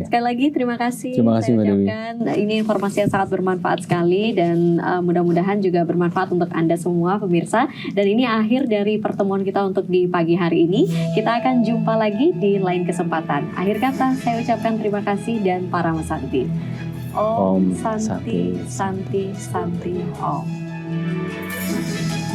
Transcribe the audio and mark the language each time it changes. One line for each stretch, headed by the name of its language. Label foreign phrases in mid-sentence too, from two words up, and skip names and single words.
Indonesian: Sekali lagi terima kasih. Terima kasih, Saya Mbak Dewi. ucapkan ini informasi yang sangat bermanfaat sekali dan mudah-mudahan juga bermanfaat untuk Anda semua pemirsa. Dan ini akhir dari pertemuan kita untuk di pagi hari ini. Kita akan jumpa lagi di lain kesempatan. Akhir kata saya ucapkan terima kasih dan
Sanskrit: Parama Santi. Om Om Santi Santi. Santi Santi Om.